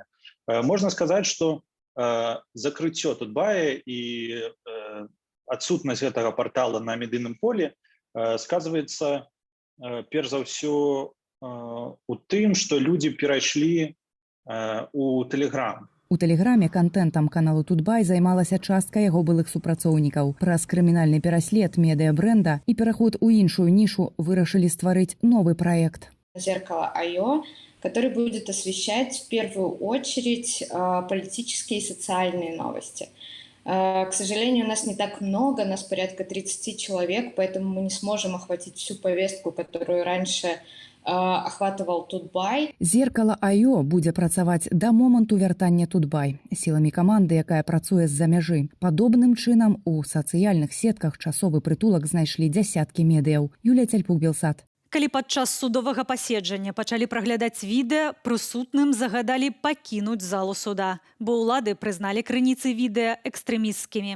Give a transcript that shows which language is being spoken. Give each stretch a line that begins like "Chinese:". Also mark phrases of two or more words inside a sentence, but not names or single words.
Belarusian: Можна сказаць, што закрыццё Тутбая і адсутнасць гэтага партала на медыйным полі сказваецца перш за ўсё у тым, што людзі перайшлі у Тэлеграм. У тэлеграме контентам каналу «Тутбай» займалася частка яго былых супрацоўнікаў. Праз крымінальны пераслед медыа-брэнда і пераход у іншую нішу вырашылі стварыць новы праект.
Russian: «Зеркало.io», который будет освещать в первую очередь политические и социальные новости. К сожалению, у нас не так много, нас порядка 30 человек, поэтому мы не сможем охватить всю повестку, которую раньше охватывал Тутбай.
Belarusian: Зеркало АЙО будзе працаваць да моманту вяртання Тутбай сіламі каманды, якая працуе з-за мяжы. Падобным чынам у сацыяльных сетках часовы прытулак знайшлі дзясяткі медыяў. Юлія Цяльпук, Белсат. Калі падчас судовага паседжання пачалі праглядаць відэа, прысутным загадалі пакінуць залу суда, бо ўлады прызналі крыніцы відэа экстрэмісцкімі.